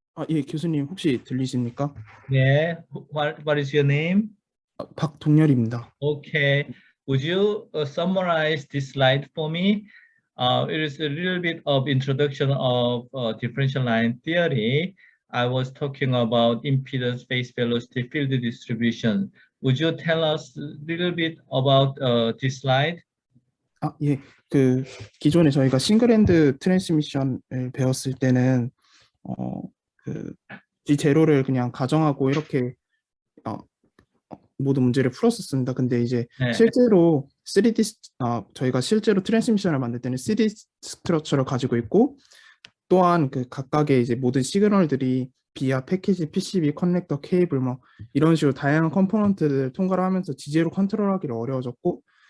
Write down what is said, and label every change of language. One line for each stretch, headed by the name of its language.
Korean: 예, 교수님 혹시 들리십니까?
English: 네, what is your name?
Korean: 박동열입니다.
English: Okay, would you summarize this slide for me? It is a little bit of introduction of differential line theory. I was talking about impedance, phase velocity, field distribution. Would you tell us a little bit about this slide?
Korean: 예, 그 기존에 저희가 싱글핸드 트랜스미션을 배웠을 때는 그 G0를 그냥 가정하고 이렇게 모든 문제를 풀었었습니다. 근데 이제 네. 실제로 3D 저희가 실제로 트랜스미션을 만들 때는 3D 스트럭처를 가지고 있고 또한 그 각각의 이제 모든 시그널들이 비아 패키지, PCB, 커넥터, 케이블 뭐 이런 식으로 다양한 컴포넌트를 통과를 하면서 지제로 컨트롤하기를 어려워졌고